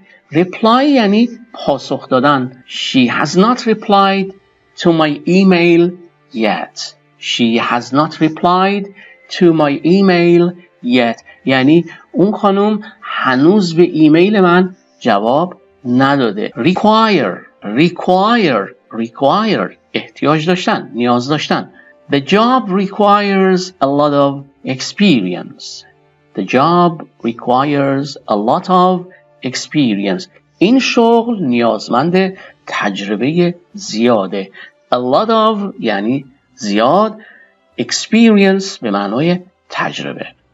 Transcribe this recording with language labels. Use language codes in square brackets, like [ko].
[fa] reply یعنی پاسخ دادن. [en] She has not replied to my email yet. She has not replied to my email yet. [fa] یعنی اون خانم هنوز به ایمیل من جواب نداده. require احتیاج داشتن، نیاز داشتن. [en] The job requires a lot of experience. The job requires a lot of experience. [fa] این شغل نیازمند تجربه زیاده. A lot of یعنی زیاد. Experience به معنای تجربه.